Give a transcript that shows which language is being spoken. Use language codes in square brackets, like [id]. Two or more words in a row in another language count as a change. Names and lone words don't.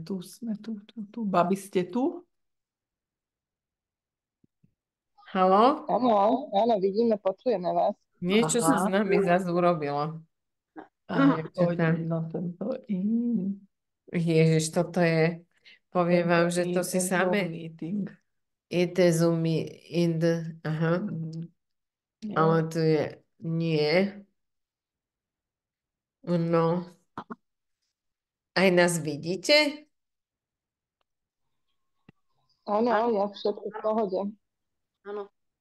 [sk] Tu sme, tu. Babi, ste tu? Haló? Áno, vidíme, počujeme vás. Niečo sa s nami zase urobilo. No tento Ježiš, toto je... Poviem vám, že to si same... [en] It is in the... [sk] Aha. Ale tu je... Nie. No. Aj nás vidíte? Áno, ja všetko v pohode. Áno.